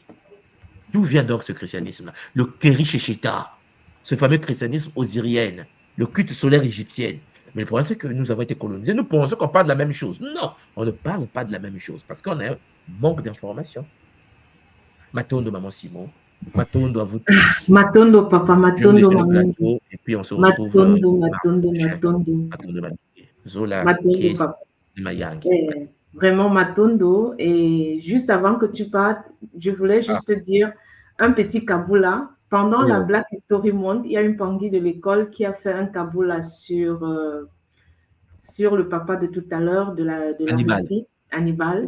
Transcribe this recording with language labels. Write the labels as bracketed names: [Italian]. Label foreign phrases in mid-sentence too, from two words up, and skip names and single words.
[French] D'où vient donc ce christianisme-là? Le Keri Shecheta, ce fameux christianisme osirien, le culte solaire égyptien. Mais le problème, c'est que nous avons été colonisés. Nous pensons qu'on parle de la même chose. Non, on ne parle pas de la même chose parce qu'on a un manque d'informations. Matondo, maman Simon. Matondo à vous tous. Matondo, papa, Matondo, maman. Et puis on se retrouve. Matondo. Zola, Matondo, papa. Vraiment, Matondo. Et juste avant que tu partes, je voulais juste te dire un petit kaboula. Pendant la Black History Month, il y a une Pangui de l'école qui a fait un kaboula sur le papa de tout à l'heure, de la Russie, Hannibal.